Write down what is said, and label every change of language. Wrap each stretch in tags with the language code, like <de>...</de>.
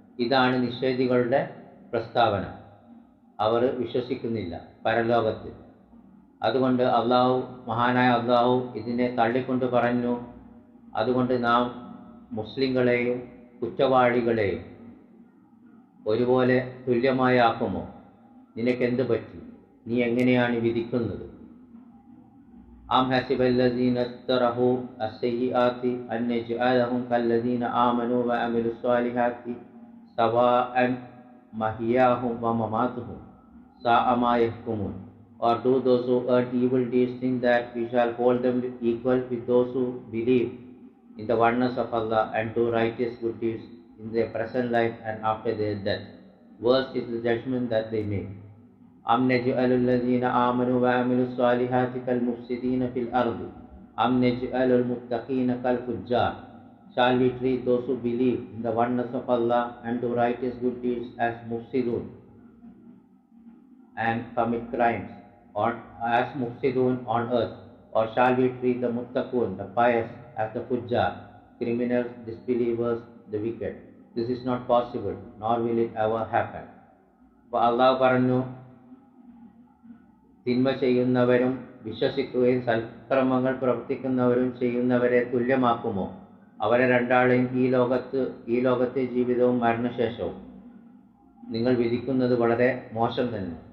<ml>ഇതാണ് നിഷേധികളുടെ പ്രസ്താവന. അവർ വിശ്വസിക്കുന്നില്ല പരലോകത്തിൽ. അതുകൊണ്ട് മഹാനായ അള്ളാഹു ഇതിനെ തള്ളിക്കൊണ്ട് പറഞ്ഞു, അതുകൊണ്ട് നാം മുസ്ലിങ്ങളെയും കുറ്റവാളികളെയും ഒരുപോലെ തുല്യമായി ആക്കുമോ? നിനക്കെന്ത് പറ്റി? നീ എങ്ങനെയാണ് വിധിക്കുന്നത്?</ml> <ar>أم حسب الذين اجترحوا السيئات أن نجعلهم كالذين آمنوا وعملوا الصالحات سواء محياهم ومماتهم ساء ما يحكمون.</ar> <en>Or do those who earn evil deeds think that we shall hold them equal with those who believe in the oneness of Allah and do righteous good deeds? in their present life and after their death. Worse is the judgment that they make.</en> <ar>أم نجعل الذين آمنوا وعملوا الصالحات كالمفسدين في الأرض أم نجعل المتقين كالفجار.</ar> <en>Shall we treat those who believe in the oneness of Allah and do righteous good deeds as mufsidun and commit crimes, or as mufsidun on earth, or shall we treat the muttaqun, the pious, as the fujjar, criminals, disbelievers, the wicked? This is not possible, nor will it ever happen.</en> <ml>അപ്പോൾ അള്ളാഹു പറഞ്ഞു, തിന്മ ചെയ്യുന്നവരും വിശ്വസിക്കുകയും സൽക്രമങ്ങൾ പ്രവർത്തിക്കുന്നവരും ചെയ്യുന്നവരെ തുല്യമാക്കുമോ? അവരെ രണ്ടാളെയും ഈ ലോകത്തെ ജീവിതവും മരണശേഷവും നിങ്ങൾ വിധിക്കുന്നത് വളരെ മോശം തന്നെ.</ml>